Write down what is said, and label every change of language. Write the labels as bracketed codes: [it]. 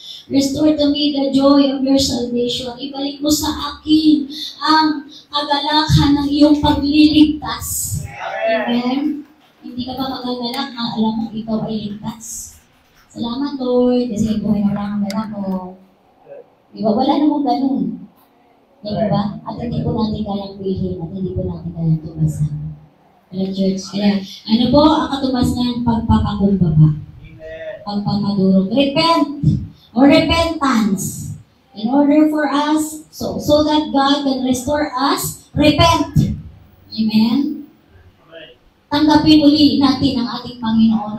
[en] Restore to me the joy of your salvation. [tl] Ibalik mo sa akin ang kagalakan ng iyong pagliligtas. Amen? Hindi ka ba magagalak na alam mo ikaw ay ligtas? Salamat, Lord, kasi buhay na lang ang dala ko. Diba? Wala namang ganun. Diba? At hindi po natin kayang bilhin at hindi po natin kayang tumasan. Kaya, church, kaya, ano po ang katumas niyan? Pagpapakumbaba. Pagpapadurog. Repent! [en] Or repentance. In order for us, so that God can restore us, repent. Amen? [tl] Tanggapin uli natin ang ating Panginoon.